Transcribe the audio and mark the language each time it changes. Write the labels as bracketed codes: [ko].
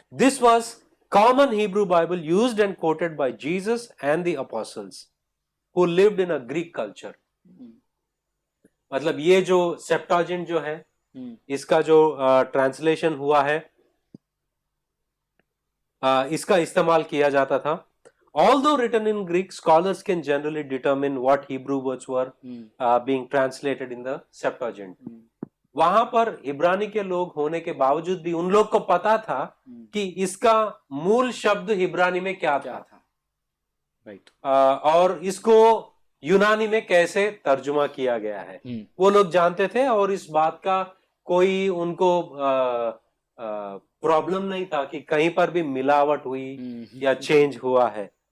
[en] This was common Hebrew Bible used and quoted by Jesus and the apostles who lived in a Greek culture। [hi] मतलब ये जो सेप्टाजेंट जो है, इसका जो ट्रांसलेशन हुआ है, इसका इस्तेमाल किया जाता था। [en] Although written in Greek, scholars can generally determine what Hebrew words were being translated in the Septuagint। [hi] वहां पर इब्रानी के लोग होने के बावजूद भी उन लोग को पता था कि इसका मूल शब्द इब्रानी में क्या क्या था था? राइट। और इसको यूनानी में कैसे तर्जुमा किया गया है वो लोग जानते थे, और इस बात का कोई उनको प्रॉब्लम नहीं था कि कहीं पर भी मिलावट हुई या चेंज हुआ है।